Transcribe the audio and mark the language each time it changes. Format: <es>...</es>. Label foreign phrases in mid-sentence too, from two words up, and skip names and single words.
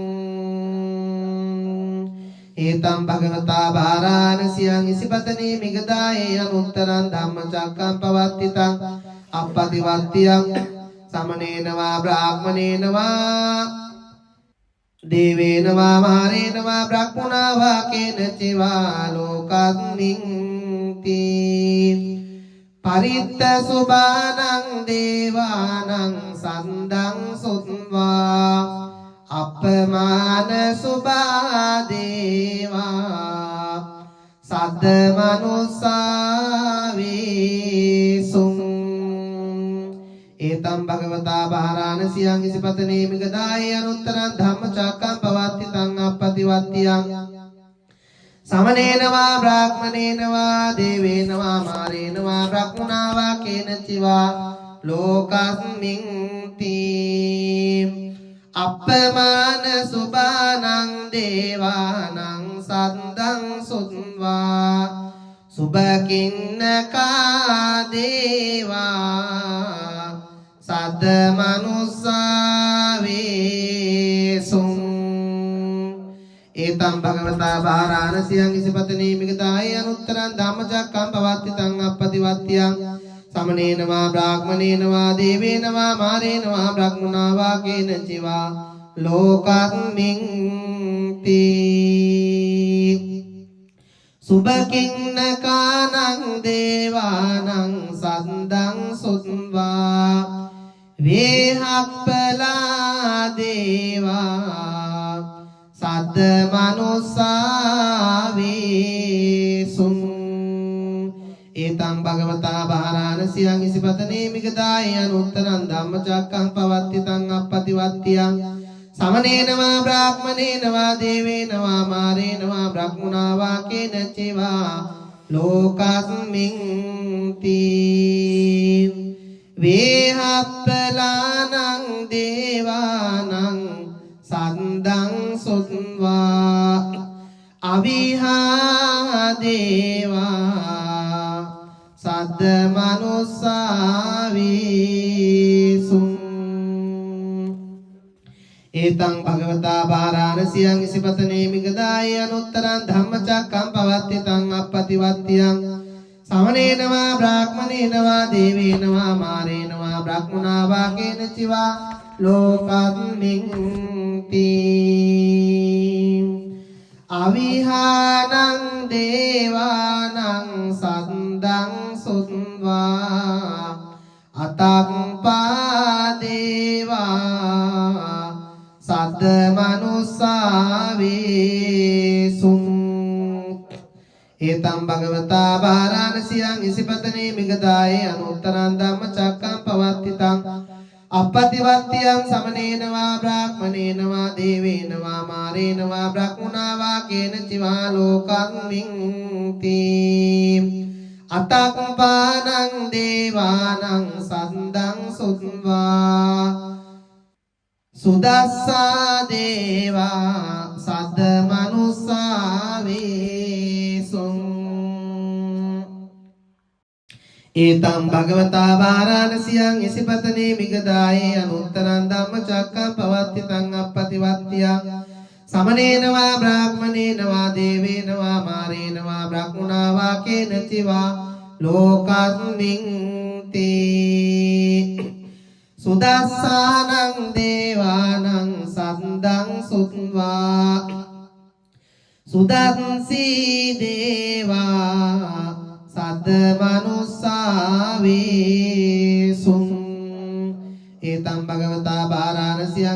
<pi>एतं भगवता वाराणस्यां इसिपतने मिगदाये अनुत्तरं धम्मचक्कं पवत्तितं अपतिवत्त्यं समनेन वा ब्राह्मणेन वा देवेन वा मारेण वा ब्रह्मणा वा केनचित् वा लोकस्मिन् परित्त सुबानं देवानं सन्दं सुत्वा අප්පමාන සුභා දේවා සද්ද මනුස්සාවේසුං ඒතම් භගවතා වාරාණසියං ඉසිපතනේ මිගදායේ අනුත්තරං ධම්මචක්කං පවත්තිතං අප්පතිවත්තියං समनेन वा ब्राह्मणेन वा देवेन वा मारेण वा ब्रह्मणा वा केनचित् वा लोकस्मिन् අප්පමාන සුභානං දේවානං සද්දං සුත්වා සුභකින්නකා දේවා සද්ද මනුස්සාවේසුං ඒතම් භගවතා වාරාණසියං ඉසිපතනේ මිගදායේ අනුත්තරං ධම්මචක්කං පවත්තිතං අප්පතිවත්තියං समनेन वा ब्राह्मणेन वा देवेन वा मारेण वा ब्रह्मणा वा केनचित् वा लोकस्मिन् सुभकिन्नकानं देवानं सन्दं सुत्वा वेहप्पला देवा सद्द मनुස්සාවේසුං ඒතං භගවතා වාරාණසියං ඉසිපතනේ මිගදායේ අනුත්තරං ධම්මචක්කං පවත්තිතං අප්පතිවත්තියං समनेन वा ब्राह्मणेन वा देवेन वा मारेण वा ब्रह्मणा वा केनचित् वा लोकस्मिन् वेहप्पलानं देवानं सन्दं सुत्वा अविहा देवा सद्द मनुස්සාවේසුං ඒතං භගවතා වාරාණසියං ඉසිපතනේ මිගදායේ අනුත්තරං ධම්මචක්කං පවත්තිතං අප්පතිවත්තියං समनेन वा ब्राह्मणेन वा देवेन वा मारेण वा ब्रह्मणा वा केनचित् वा लोकस्मिन् अविहानं देवानं सन्दं सुत्वा अतप्पा देवा सद्द मनुස්සාවේසුං ඒතං භගවතා වාරාණසියං ඉසිපතනේ මිගදායේ අනුත්තරං ධම්මචක්කං පවත්තිතං අප්පතිවත්තියං समनेन वा ब्राह्मणेन वा देवेन वा मारेण वा ब्रह्मणा वा केनचित् वा लोकस्मिन् अतप्पानं देवानं सन्दं सुत्वा सुदस्सा देवा सद्द मनुස්සාවේසුං ඒතං භගවතා වාරාණසියං ඉසිපතනේ මිගදායේ අනුත්තරං ධම්මචක්කං පවත්තිතං අප්පතිවත්තියං समनेन वा ब्राह्मणेन वा देवेन वा मारेण वा ब्रह्मणा वा केनचित् वा ලෝකස්මින් තේ සුදස්සානං දේවානං සද්දං සුත්වා සුදස්සී දේවා සද්ද මනුස්සාවේසුං ඒතං භගවතා බාරාණසියං</pi>